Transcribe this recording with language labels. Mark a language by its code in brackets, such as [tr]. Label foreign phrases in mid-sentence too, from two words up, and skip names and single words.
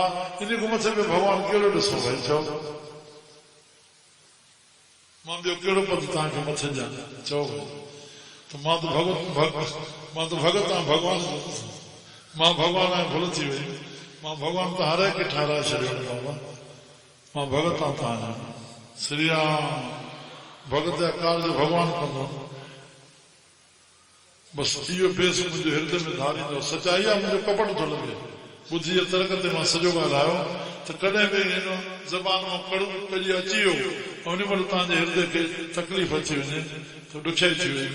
[sd] इन खां मथे में भॻवान कहिड़ो ॾिसो? भई चओ, मां ॿियो कहिड़ो पद तव्हांखे मथे ॾियां? चओ त मां त भगत आहियां, भॻवान मां भॻवान आहियां, भुल थी वई। मां भॻवान त हर हिकु ठाराए छॾियो बाबा, मां भगत आहियां। श्री राम भगत जा कार्य भॻवान कंदो। बसि इहो बेस मुंहिंजो हृदय में धारींदो। सचाई आहे, मुंहिंजो कपट थो लॻे। ॿुधी जे तर्क ते मां सॼो ॻाल्हायो त कॾहिं बि हिन ज़बान मां कड़ू कॼी अची वियो, ऐं उन महिल तव्हांजे हृदय खे तकलीफ़ अची वञे त ॾुखियाई थी वई।